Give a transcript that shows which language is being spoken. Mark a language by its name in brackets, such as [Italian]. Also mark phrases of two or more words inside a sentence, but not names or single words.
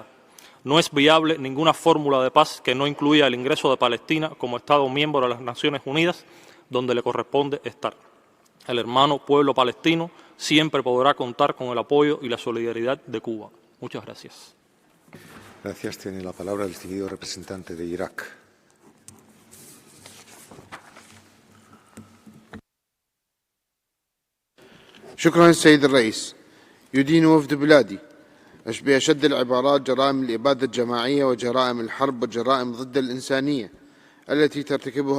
[Spanish] No es viable ninguna fórmula de paz que no incluya el ingreso de Palestina como Estado miembro de las Naciones Unidas, donde le corresponde estar. El hermano pueblo palestino siempre podrá contar con el apoyo y la solidaridad de Cuba. Muchas gracias. Gracias. Tiene la palabra el distinguido representante de Irak. [Arabic] شكرا السيد الرئيس. يدين وفد بلادي بأشد العبارات جرائم الإبادة الجماعية وجرائم الحرب والجرائم ضد الإنسانية التي ترتكبها